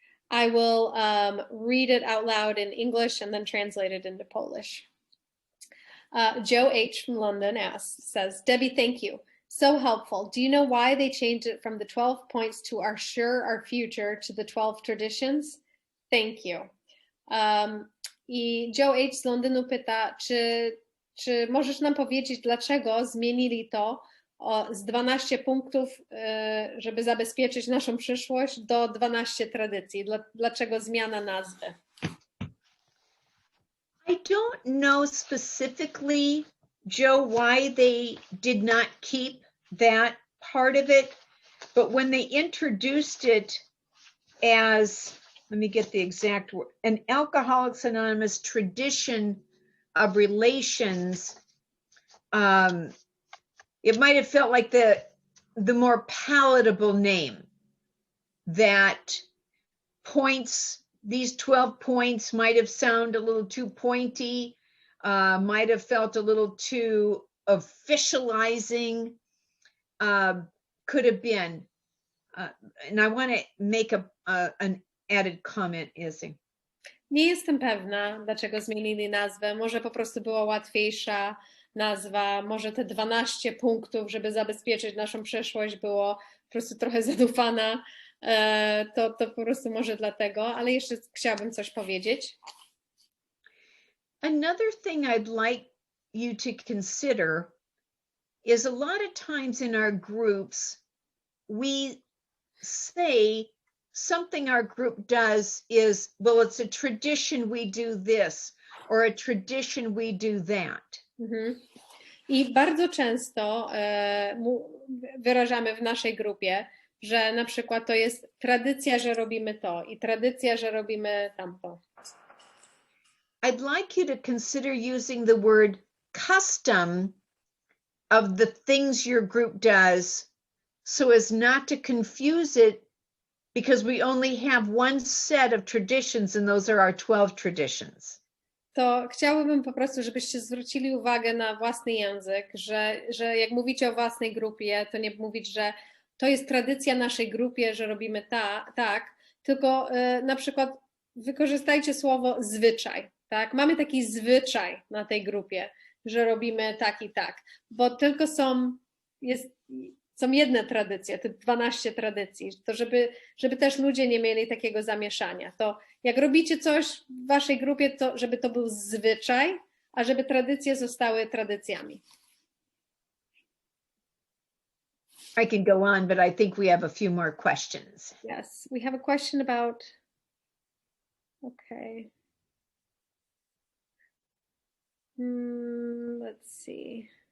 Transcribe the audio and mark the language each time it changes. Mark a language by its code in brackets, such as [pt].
[en] I will read it out loud in English and then translate it into Polish. Joe H. from London says, Debbie, thank you. So helpful. Do you know why they changed it from the 12 points to our sure, our future to the 12 traditions? Thank you. I Joe H. [pl] z Londynu pyta, czy możesz nam powiedzieć, dlaczego zmienili to z 12 punktów, żeby zabezpieczyć naszą przyszłość, do 12 tradycji? Dlaczego zmiana nazwy? [en] I don't know specifically, Joe, why they did not keep that part of it, but when they introduced it as, let me get the exact word, an Alcoholics Anonymous tradition of relations, it might have felt like the more palatable name, that points, these 12 points might have sounded a little too pointy, might have felt a little too officializing, could have been. And I want to make an added comment, Izzy. [pl] Nie jestem pewna, dlaczego zmienili nazwę. Może po prostu była łatwiejsza nazwa, może te 12 punktów, żeby zabezpieczyć naszą przyszłość, było po prostu trochę zadufana. To po prostu może dlatego, ale jeszcze chciałabym coś powiedzieć. [en] Another thing I'd like you to consider is a lot of times in our groups, we say something our group does is, well, it's a tradition we do this, or a tradition we do that. Mhm. [pl] I bardzo często wyrażamy w naszej grupie, że na przykład to jest tradycja, że robimy to i tradycja, że robimy tamto. [en] I'd like you to consider using the word custom of the things your group does so as not to confuse it, because we only have one set of traditions and those are our 12 traditions. [pl] To chciałabym po prostu, żebyście zwrócili uwagę na własny język, że jak mówicie o własnej grupie, to nie mówić, że to jest tradycja naszej grupie, że robimy tak, tylko na przykład wykorzystajcie słowo zwyczaj, tak? Mamy taki zwyczaj na tej grupie, że robimy tak i tak, bo tylko są jedne tradycje, te 12 tradycji, to żeby też ludzie nie mieli takiego zamieszania. To jak robicie coś w waszej grupie, to żeby to był zwyczaj, a żeby tradycje zostały tradycjami. [en] I can go on, but I think we have a few more questions. Yes, we have a question about, okay. Let's see.